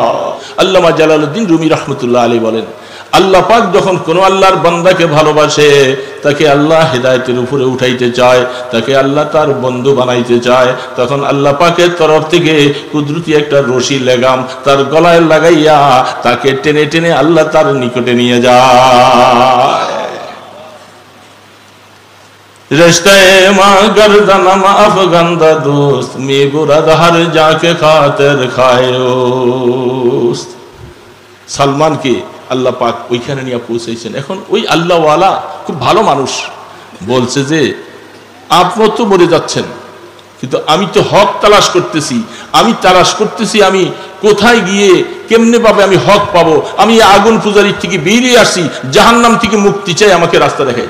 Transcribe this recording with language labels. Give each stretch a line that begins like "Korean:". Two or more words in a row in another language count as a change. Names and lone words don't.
Bangla: আল্লামা জালালউদ্দিন রুমি রহমতুল্লাহ আলাইহি বলেন, আল্লাহ পাক যখন কোনো আল্লাহর বান্দাকে ভালোবাসে, তাকে আল্লাহ হেদায়েতের উপরে উঠাইতে চায়, তাকে আল্লাহ তার বন্ধু বানাইতে চায়, তখন আল্লাহ পাকের তরফ থেকে কুদরতি একটা রশি লেগাম তার গলায় লাগাইয়া তাকে টেনে টেনে আল্লাহ তার নিকটে নিয়ে যায়।
Persian: رشته‌ای در گردنم افکنده دوست می‌برد هر جا که خاطرخواه اوست.
Bangla: সালমানকে আল্লাহ পাক ওইখানে নিয়ে পৌঁছাইছেন। এখন ওই আল্লাহওয়ালা খুব ভালো মানুষ, বলছে যে আপনার তো মরে যাচ্ছেন, কিন্তু আমি তো হক তালাশ করতেছি, আমি তালাশ করতেছি আমি কোথায় গিয়ে কেমনে পাবে আমি হক পাবো, আমি আগুন পূজারির থেকে বেরিয়ে আসি, জাহান্নাম থেকে মুক্তি চাই, আমাকে রাস্তা দেখাই।